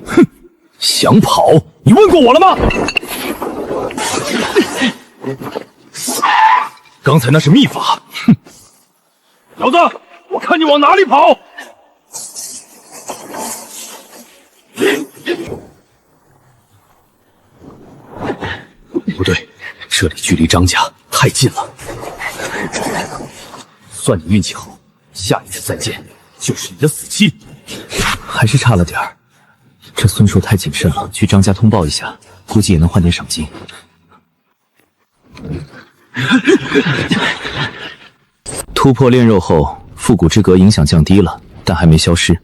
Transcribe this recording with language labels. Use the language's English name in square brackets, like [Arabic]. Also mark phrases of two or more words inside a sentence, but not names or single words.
[Chinese] 哼，想跑？你問過我了嗎？剛才那是秘法。哼，小子，我看你往哪裡跑！不對，這裡距離張家太近了。算你運氣好，下一次再見就是你的死期。還是差了點兒，這孫碩太謹慎了，去張家通報一下，估計也能換點賞金。突破煉肉後，復古之格影響降低了，但還沒消失。